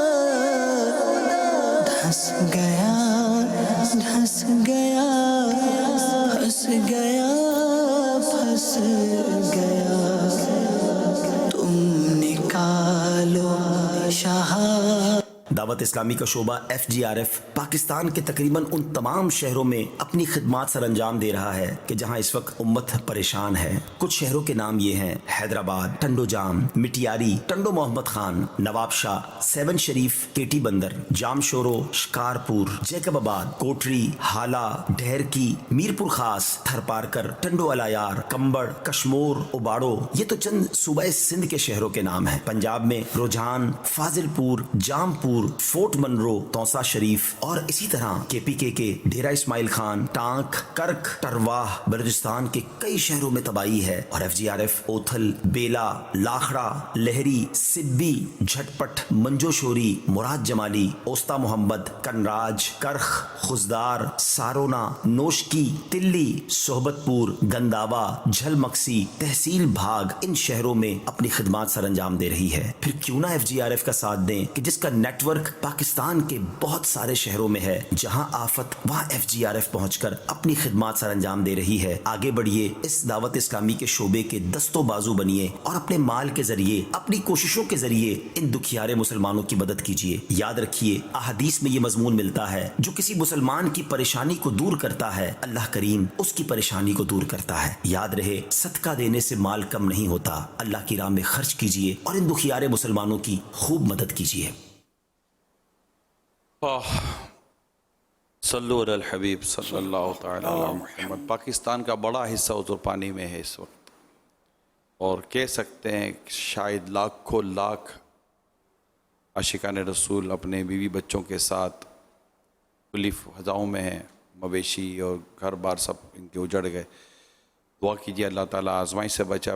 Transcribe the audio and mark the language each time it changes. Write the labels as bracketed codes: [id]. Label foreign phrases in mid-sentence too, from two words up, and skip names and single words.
[ur] دھنس گیا پھنس گیا تم نکالو شاہ. دعوت اسلامی کا شعبہ FGRF پاکستان کے تقریباً ان تمام شہروں میں اپنی خدمات سر انجام دے رہا ہے کہ جہاں اس وقت امت پریشان ہے. کچھ شہروں کے نام یہ ہیں: حیدرآباد، ٹنڈو جام، مٹیاری، ٹنڈو محمد خان، نواب شاہ، سیون شریف، کیٹی بندر، جامشورو، شکارپور، جیکب آباد، کوٹری، ہالا، ڈہرکی، میرپور خاص، تھرپارکر، ٹنڈو الہیار، کمبڑ، کشمور، اوباڑو. یہ تو چند صوبہ سندھ کے شہروں کے نام ہیں۔ پنجاب میں روجھان، فاضل پور، جام پور، فورٹ منرو، توسہ شریف اور اسی طرح KPK کے ڈیرہ اسماعیل خان، ٹانک، کرک، ٹرواہ، بلوچستان کے کئی شہروں میں تباہی ہے. اور FGRF اوتھل، بیلہ، لاکھڑا، لہڑی، سبی، جھٹ پٹ، منجوشوری، مراد جمالی، اوستہ محمد، کنراج، کرخ، خضدار، سارونہ، نوشکی، تلی، سوہبت پور، گنداوا، جھل مگسی, تحصیل بھاگ ان شہروں میں اپنی خدمات سر انجام دے رہی ہے. پھر کیوں نہ FGRF کا ساتھ دیں کہ جسکا نیٹ ورک پاکستان کے بہت سارے شہروں میں ہے. جہاں آفت وہاں FGRF پہنچ کر اپنی خدمات سر انجام دے رہی ہے. آگے بڑھیے، اس دعوت اسلامی کے شعبے کے دست و بازو بنیے اور اپنے مال کے ذریعے، اپنی کوششوں کے ذریعے ان دکھیارے مسلمانوں کی مدد کیجیے. یاد رکھیے، احادیث میں یہ مضمون ملتا ہے، جو کسی مسلمان کی پریشانی کو دور کرتا ہے، اللہ کریم اسکی پریشانی کو دور کرتا ہے. یاد رہے، صدقہ دینے سے مال کم نہیں ہوتا۔ اللہ کی راہ میں خرچ کیجیے اور ان دکھیارے مسلمانوں کی خوب مدد کیجیے. [ar] صلوا على الحبيب صلى الله تعالى عليه محمد. [ur] پاکستان کا بڑا حصہ ادھر پانی میں ہے اس وقت، اور کہہ سکتے ہیں شاید لاکھوں لاکھ عاشقان رسول اپنے بیوی بچوں کے ساتھ کھلی فضاؤں میں ہیں. مویشی اور گھر بار سب انکے اجڑ گئے۔ دعا کیجیے اللہ تعالیٰ آزمائش سے بچا.